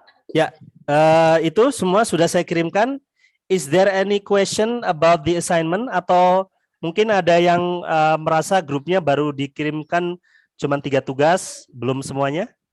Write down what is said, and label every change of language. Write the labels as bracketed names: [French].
[Indonesian] Ya, itu semua sudah saya kirimkan. [English] Is there any question about the assignment? [Indonesian] Atau mungkin ada yang merasa grupnya baru dikirimkan cuma 3 tugas, belum semuanya?